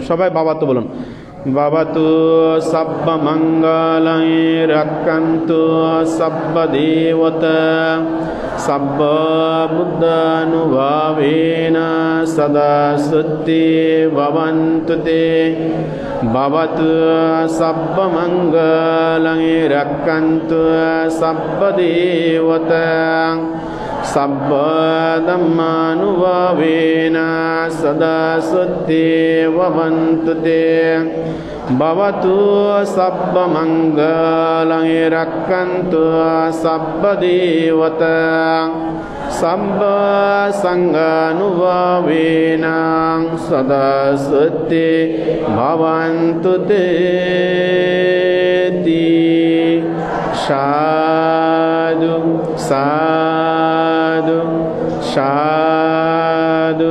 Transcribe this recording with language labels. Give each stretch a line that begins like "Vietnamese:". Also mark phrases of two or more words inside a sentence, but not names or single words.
Bangla: সবাই বাবাতো বলুন।
Pali: বাবাতো সব্ব মঙ্গলায় রাক্কান্তু সব্ব দেবতা সব্ব বুদ্ধানুভাবেন সদা সুত্তি ভবন্তু তে। ভবতু সব্ব মঙ্গলায় রাক্কান্তু সব্ব দেবতা সব্ব ধম্মানুভাবেন সদা সুত্তি ভবন্তু তে। ভবতু সব্ব মঙ্গলায় রাক্কান্তু সব্ব দেবতা সব্ব সংঘানুভাবেন সদা সুত্তি ভবন্তু তে। সাধু সাধু সাধু।